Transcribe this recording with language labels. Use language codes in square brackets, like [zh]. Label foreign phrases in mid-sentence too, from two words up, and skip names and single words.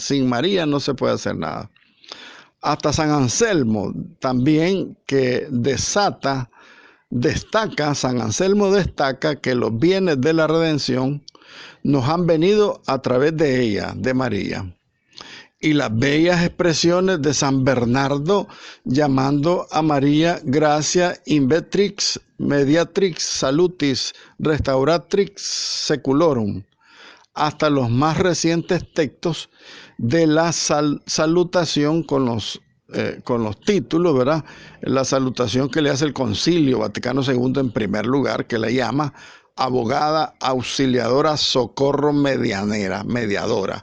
[es] Sin María no se puede hacer nada. Hasta San Anselmo también, que San Anselmo destaca que los bienes de la redención nos han venido a través de ella, de María. Y las bellas expresiones de San Bernardo llamando a María gracia [la] invetrix, mediatrix, salutis, restauratrix seculorum, [es] hasta los más recientes textos de la salutación con los títulos, ¿verdad? La salutación que le hace el Concilio Vaticano II en primer lugar, que le llama abogada, auxiliadora, socorro, mediadora.